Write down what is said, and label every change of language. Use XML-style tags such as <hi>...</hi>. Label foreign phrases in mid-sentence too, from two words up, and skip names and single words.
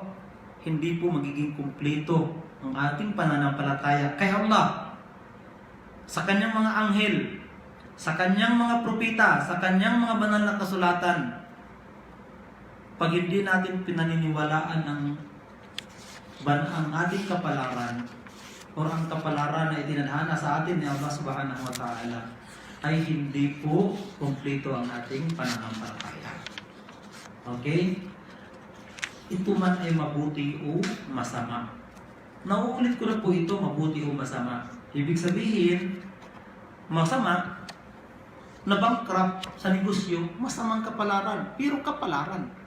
<tl>Hindi po magiging kumpleto ang ating pananampalataya kay Allah, sa kanyang mga anghel, sa kanyang mga propeta, sa kanyang mga banal na kasulatan. Pag hindi natin pinaniniwalaan ang ating kapalaran o ang kapalaran na itinadhana sa atin ni Allah</tl> <ar>سبحانه وتعالى,</ar> <tl>ay hindi po kumpleto ang ating pananampalataya. Okay? Ito man ay mabuti o masama. Nauulit ko na po ito, mabuti o masama. Ibig sabihin, masama, na bankrupt sa negosyo, masamang kapalaran, pero kapalaran.</tl>